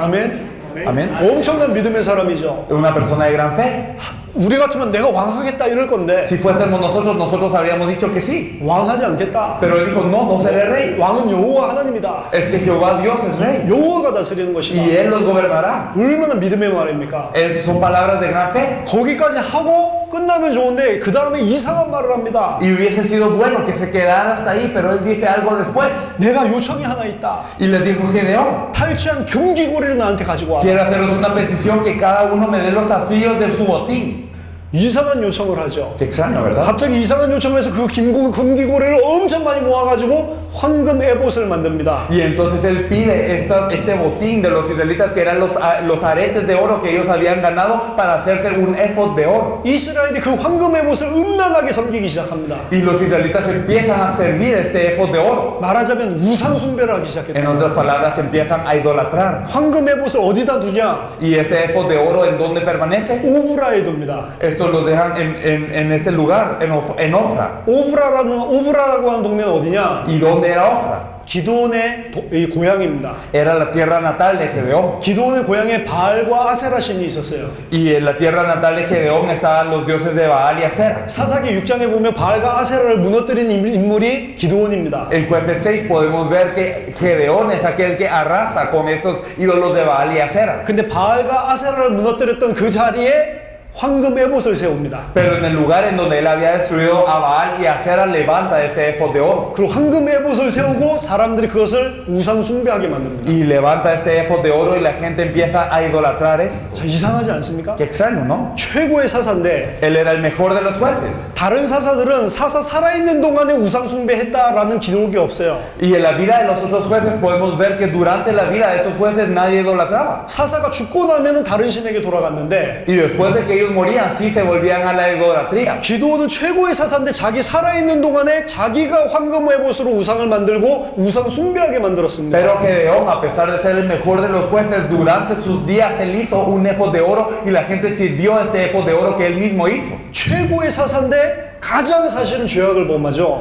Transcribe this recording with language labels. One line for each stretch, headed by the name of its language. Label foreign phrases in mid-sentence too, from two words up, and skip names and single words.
Korean: 아멘.
Spanish: Amén.
Korean: 엄청난 믿음의 사람이죠.
Spanish: Una persona de gran fe.
Korean: 우리 같으면 내가 왕하겠다 이럴 건데
Spanish: Si fuésemos nosotros habríamos dicho que sí.
Korean: 왕하지 않겠다.
Spanish: Pero él dijo, no, no seré rey.
Korean: 왕은 여호와 하나님이다.
Spanish: Es que Jehová Dios es rey.
Korean: 여호와가 다스리는 것이다.
Spanish: Y él los gobernará.
Korean: 얼마나 믿음의 말입니까?
Spanish: Esas son palabras de gran fe.
Korean: 거기까지 하고 끝나면 좋은데 그 다음에 이상한 말을 합니다.
Spanish: Y hubiese sido bueno que se quedara hasta ahí, pero él dice algo después.
Korean: 내가 요청이 하나 있다.
Spanish: Y les dijo Gedeón,
Korean: 탈취한 금기고리를 나한테 가지고 와.
Spanish: quiero haceros una petición que cada uno me dé los afíos de su botín.
Korean: 이상한 요청을 하죠.
Spanish: Qué extraño, ¿verdad?
Korean: 갑자기 이상한 요청을 해서 그 금기고리를 엄청 많이 모아가지고 황금 에봇을 만듭니다.
Spanish: Y entonces él pide este botín de los israelitas que eran los aretes de oro que ellos habían ganado para hacerse un éfod de oro.
Korean: 이스라엘이 그 황금 에봇을 음란하게 섬기기 시작합니다.
Spanish: Y los israelitas empiezan a servir este éfod de oro.
Korean: 말하자면 우상 숭배를 하기
Spanish: En
Korean: 시작했다.
Spanish: otras palabras, empiezan a idolatrar.
Korean: 황금 에봇을 어디다 두냐?
Spanish: Y ese éfod de oro, ¿en dónde permanece?
Korean: 오브라에 둡니다.
Spanish: Estos lo dejan en ese lugar, en Ofra.
Korean: 오브라라고 하는 동네는 어디냐?
Spanish: ¿Y dónde era Ofra?
Korean: 기드온의 이 고향입니다.
Spanish: Era la tierra natal de Gedeón.
Korean: 기드온의 고향에 바알과 아세라 신이 있었어요.
Spanish: Y en la tierra natal de Gedeón estaban los dioses de Baal y Acera.
Korean: 사사기 6장에 보면 바알과 아세라를 무너뜨린 인물이 기드온입니다.
Spanish: En Jueces 6 podemos ver que Gedeón es aquel que arrasa con estos ídolos de Baal y Acera.
Korean: 근데 바알과 아세라를 무너뜨렸던 그 자리에 황금 에봇을 세웁니다.
Spanish: Pero en el lugar en donde él había destruido a Baal y Acera, levanta ese éfod de oro.
Korean: 그리고 황금 에봇을 세우고 사람들이 그것을 우상 숭배하게 만듭니다.
Spanish: Y levanta este éfod de oro y la gente empieza a idolatrar eso.
Korean: 자, 이상하지 않습니까?
Spanish: Qué extraño, ¿no?
Korean: 최고의 사사인데
Spanish: Él era el mejor de los jueces.
Korean: 다른 사사들은 사사 살아있는 동안에 우상 숭배했다라는 기록이 없어요.
Spanish: Y en la vida de los otros jueces podemos ver que durante la vida de esos jueces nadie idolatraba.
Korean: 사사가 죽고 나면은 다른 신에게 돌아갔는데
Spanish: Y después de que ellos morían, sí se volvían a la idolatría.
Korean: 기드온은 최고의 사사인데 자기 살아있는 동안에 자기가 황금 에봇으로 우상을 만들고 우상 숭배하게 만들었습니다.
Spanish: Pero Gedeón, a pesar de ser el mejor de los jueces, durante sus días él hizo un éfod de oro y la gente sirvió este éfod de oro que él mismo hizo.
Korean: 최고의 사사인데 가장 사실은 죄악을 범하죠.